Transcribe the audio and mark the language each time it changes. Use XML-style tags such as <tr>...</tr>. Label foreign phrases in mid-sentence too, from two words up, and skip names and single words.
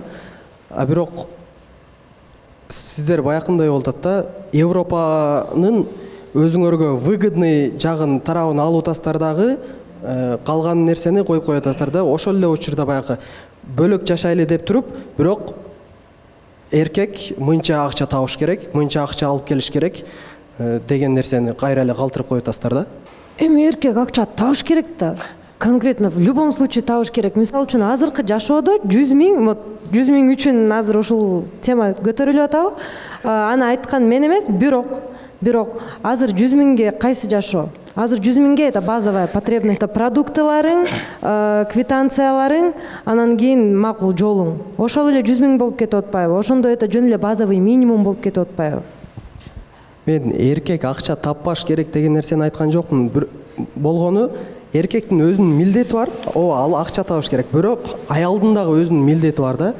<ky>А бирок сиздер баякындай болуп атат да, Европанын өзүңөргө выгодный жагын тарабын алып атасыздар дагы, калган нерсени коюп коюп атасыздар да. Ошол эле учурда баягы бөлөк жашайлы деп туруп, бирок эркек мынча акча табыш керек, мынча акча алып келиш керек деген нерсени кайра эле калтырып коюп атасыздар да. Эми эркек акча табыш керек да.</ky> <ru>Конкретно в любом случае</ru> <ky>табыш керек. Мисалы үчүн азыркы жашоодо 100 миң үчүн азыр ушул тема көтөрүлүп атабы? Аны айткан мен эмес, бирок азыр 100 миңге кайсы жашоо? Азыр 100 миңге</ky> <ru>это базовая потребность.</ru> <ky>Продуктыларың, квитанцияларың, анан кийин макул жолуң. Ошол эле 100 миң болуп кетип атпайбы? Ошондо это жөн эле</ky> <ru>базовый минимум</ru> <ky>болуп кетип атпайбы? Мен эркек акча таппаш керек деген нерсени айткан жокмун. Болгону эркектин өзүнүн милдети бар, ал акча табыш керек, бирок аялдын дагы өзүнүн милдети бар да.</ky>